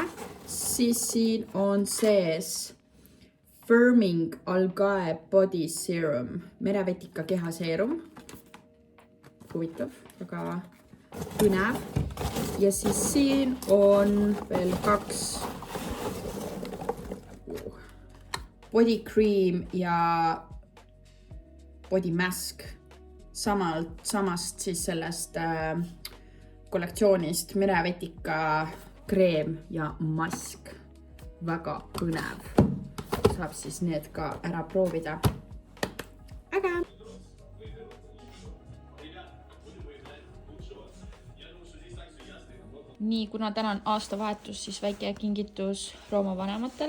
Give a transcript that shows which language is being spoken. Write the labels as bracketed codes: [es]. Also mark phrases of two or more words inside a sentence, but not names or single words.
[et] Siis siin on sees Firming Algae Body Serum, merevetika kehaseerum. Huvitav, väga põnev. Ja siis siin on veel 2 [en] body cream [et] ja [en] body mask [et] samast siis sellest kollektsioonist merevetika kreem ja mask. Väga põnev. Saab siis need ka ära proovida. Äge! Nii, kuna täna on aastavahetus, siis väike kingitus Rooma vanematele.